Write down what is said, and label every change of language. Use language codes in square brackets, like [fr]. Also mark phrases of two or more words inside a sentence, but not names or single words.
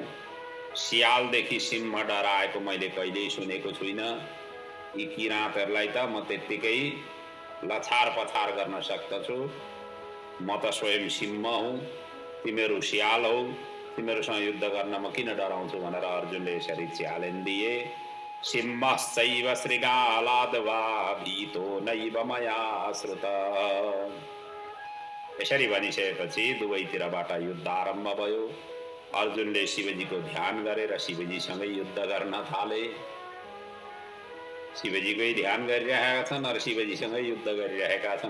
[ne] सियालदेखि सिंह डराएको मैले कहिल्यै सुनेको छुइनँ। यी किराँतहरूलाई त म त्यत्तिकै लछार पछार गर्न सक्दछु। म त स्वयं सिंह हुँ, तिमीहरू सियाल हौ, तिमीहरूसँग युद्ध गर्न म किन डराउँछु भनेर अर्जुनले यसरी च्यालेन्ज दिए। [sa] सिंहश्चैव शृगालाद्वा भीतो नैव मया श्रुत। [ne] यसरी भनिसकेपछि दुवैतिरबाट युद्ध आरम्भ भयो। अर्जुनले शिवजीको ध्यान गरेर शिवजीसँगै युद्ध गर्न थाले। शिवजीकै ध्यान गरिरहेका छन् र शिवजीसँगै युद्ध गरिरहेका छन्।